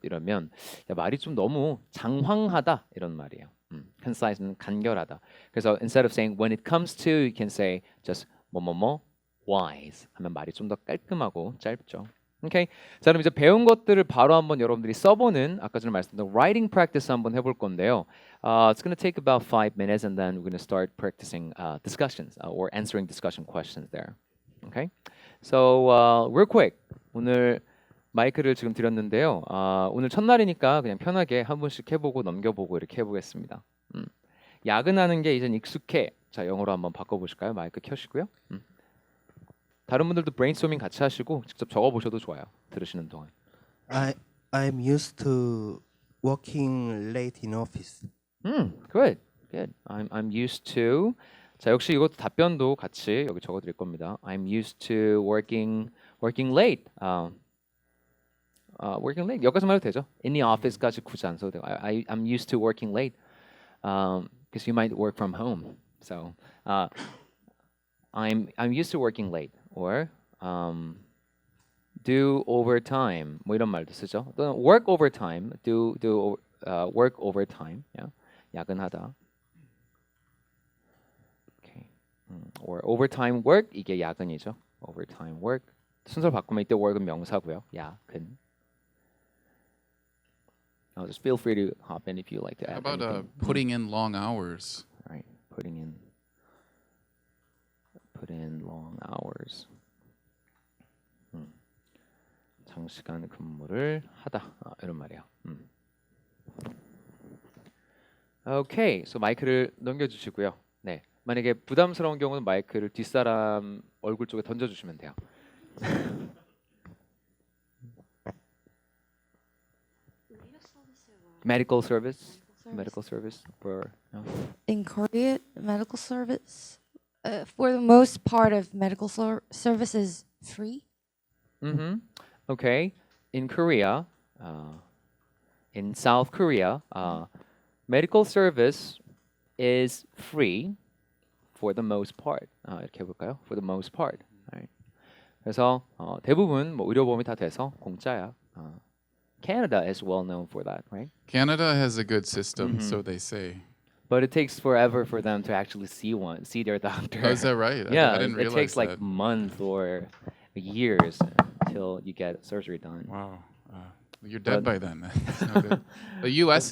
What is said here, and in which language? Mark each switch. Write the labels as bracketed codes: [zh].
[ko] 이러면 야, 말이 좀 너무 장황하다 이런 말이에요. concise는 간결하다. 그래서 [en] instead of saying when it comes to, you can say just [ko] 뭐뭐뭐 [en] wise [ko] 하면 말이 좀 더 깔끔하고 짧죠. 오케이. 자, 그럼 이제 배운 것들을 바로 한번 여러분들이 써보는 아까 전에 말씀드린 [en] writing practice [ko] 한번 해볼 건데요. [en] It's going to take about 5 minutes and then we're going to start practicing discussions or answering discussion questions there. Okay. So real quick. [ko] 오늘 마이크를 지금 드렸는데요. 오늘 첫날이니까 그냥 편하게 한 분씩 해보고 넘겨보고 이렇게 해보겠습니다. 야근하는 게 이젠 익숙해. 자, 영어로 한번 바꿔보실까요? 마이크 켜시고요. 다른 분들도 브레인스토밍 같이 하시고 직접 적어보셔도 좋아요. 들으시는 동안. [en] I'm used to working late in office. Good. I'm used to. [ko] 자, 역시 이것도 답변도 같이 여기 적어드릴 겁니다. [en] I'm used to working late. working late [ko] 여기까지 말해도 되죠. [en] In the office [ko] 까지 굳이 안 써도 돼요. [en] I'm used to working late because you might work from home. So I'm used to working late or do overtime [ko] 뭐 이런 말도 쓰죠. 또는 [en] work overtime, do work overtime. Yeah. [ko] 야근하다. [en] Okay. Or overtime work [ko] 이게 야근이죠. [en] Overtime work. [ko] 순서를 바꾸면 이때 work은 명사고요. 야근. [en] Just feel free to hop in if you like to add. How about anything. putting in long hours? All right, put in long hours. [ko] 장시간 근무를 하다 이런 말이에요. [en] Okay, so [ko] 마이크를 넘겨주시고요. 네, 만약에 부담스러운 경우는 마이크를 뒷사람 얼굴 쪽에 던져주시면 돼요. [en] Medical service for no. In Korea, medical service, for the most part of medical service is free. Okay, in Korea, in South Korea, medical service is free for the most part. [ko] 이렇게 해볼까요? [en] For the most part. Right. [ko] 그래서 대부분 뭐 의료보험이 다 돼서 공짜야. [en] Canada is well known for that, right? Canada has a good system, so they say. But it takes forever for them to actually see their doctor. Oh, is that right? Yeah, I didn't it realize that. like months or years until you get surgery done. Wow. You're dead by then. That's no good. The U.S.